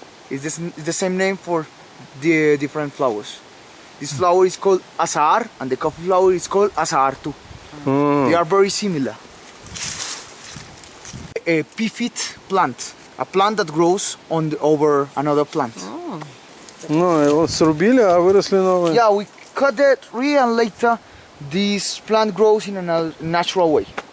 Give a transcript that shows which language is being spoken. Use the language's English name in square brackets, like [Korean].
[English] It's the same name for the different flowers. This flower is called azahar, and the coffee flower is called azahar too. They are very similar. A pipit plant, a plant that grows over another plant. [Russian] Ну, его срубили, а выросли новые. [English] Yeah, we cut the tree and later this plant grows in a natural way.